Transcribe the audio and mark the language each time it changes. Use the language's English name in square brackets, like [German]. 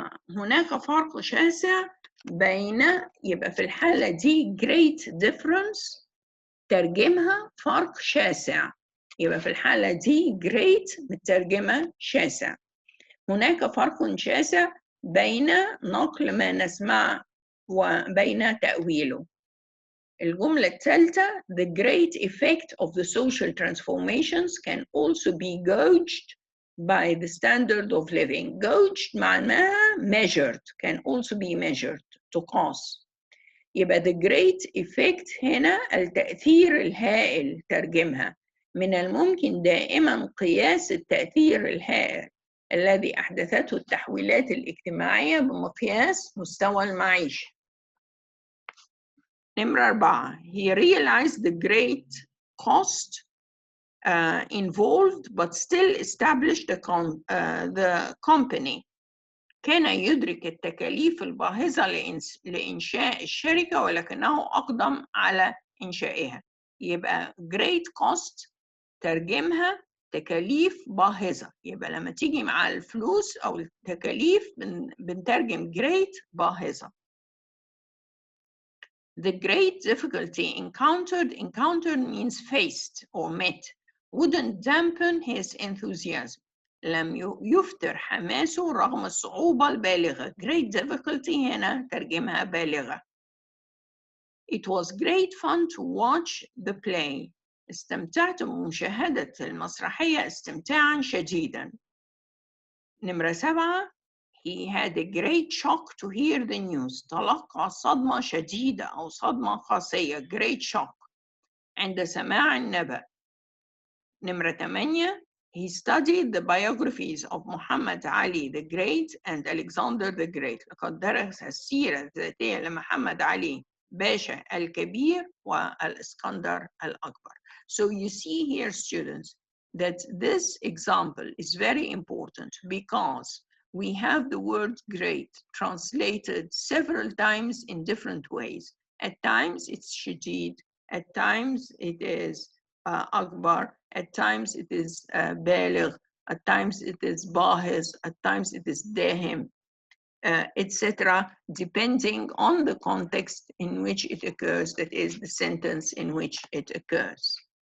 [Arabic] هناك فرق شاسع بين، يبقى في الحالة دي [English] great difference [Arabic] ترجمها فرق شاسع، يبقى في الحالة دي great مترجمة شاسع. هناك فرق شاسع بين نقل ما نسمع وبين تأويله. الجملة الثالثة, [English] the great effect of the social transformations can also be gauged by the standard of living. Gauged [Arabic] معناها [English] measured, can also be measured, [Arabic] تقاس. يبقى [English] the great effect [Arabic] هنا التأثير الهائل ترجمها. من الممكن دائما قياس التأثير الهائل الذي أحدثته التحويلات الاجتماعية بمقياس مستوى المعيشة. نمرة 4, [English] he realized the great cost involved, but still established the company. [Arabic] كان يدرك التكاليف الباهظة لإنشاء الشركة ولكنه أقدم على إنشائها. يبقى [English] great cost [Arabic] ترجمها تكاليف باهظة. يبقى لما تيجي مع الفلوس أو التكاليف بنترجم great باهظة. [English] The great difficulty encountered means faced or met, wouldn't dampen his enthusiasm. [Arabic] لم يفتر حماسه رغم الصعوبة البالغة. [English] Great difficulty [Arabic] هنا ترجمها بالغة. [English] It was great fun to watch the play. [Arabic] استمتعت بمشاهدة المسرحية استمتاعا شديدا. نمرة 7. [English] He had a great shock to hear the news. [Arabic] تلقى صدمة شديدة أو صدمة قاسية. [English] Great shock [Arabic] عند سماع النبأ. نمرة 8. [English] He studied the biographies of Muhammad Ali the Great and Alexander the Great. [Arabic] لقد درس السيرة الذاتية لمحمد علي باشا الكبير والإسكندر الأكبر. [English] So you see here, students, that this example is very important because we have the word great translated several times in different ways. At times it's shadid, at times it is akbar, at times it is baligh, at times it is bahiz, at times it is dahim, etc., depending on the context in which it occurs, that is the sentence in which it occurs.